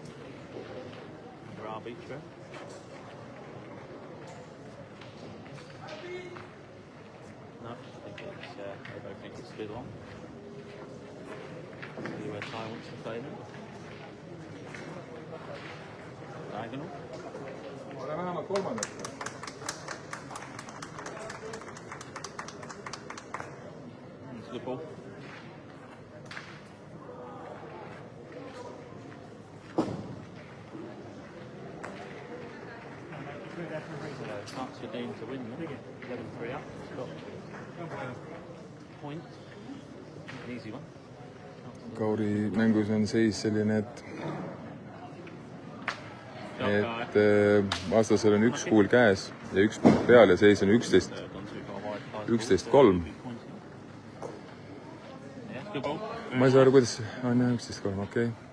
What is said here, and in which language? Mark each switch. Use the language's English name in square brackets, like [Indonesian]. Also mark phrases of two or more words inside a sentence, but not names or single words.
[English] For our beach row. No, I think it's, they both think it's still on. See where Ty wants to play them. Diagonal. [Estonian] Ole vähemalt kolmandat. [English] Into the ball. So chance for Dean to win them. 11-3 up. Got point. An easy one. [Estonian] Kauri mängus on seis selline, et vastasel on 1 kuul käes ja 1 punkt peal ja seis on 11-3. Ma ei saa aru, kuidas on jah 11-3, okei.